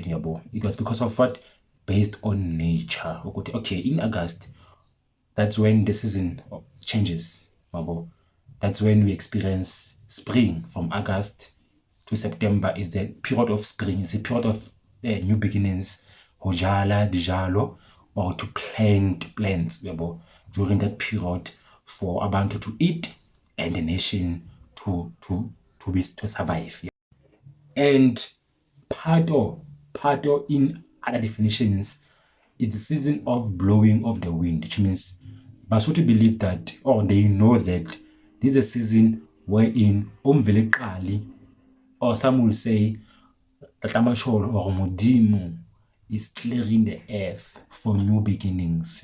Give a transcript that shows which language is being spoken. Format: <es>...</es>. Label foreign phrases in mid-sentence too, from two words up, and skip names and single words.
<en>It was because of what? Based on nature. Okay, in August, that's when the season changes. That's when we experience spring. From August to September is the period of spring. It's the period of new beginnings.</en> <st>Ho jala dijalo,</st> <en>or to plant plants. During that period, for abantu to eat and the nation to survive. And Phato in other definitions is the season of blowing of the wind, which means Basotho believe that, or they know that this is a season wherein Umvele, or some will say Tatamasholo or Modimo, is clearing the earth for new beginnings.</en>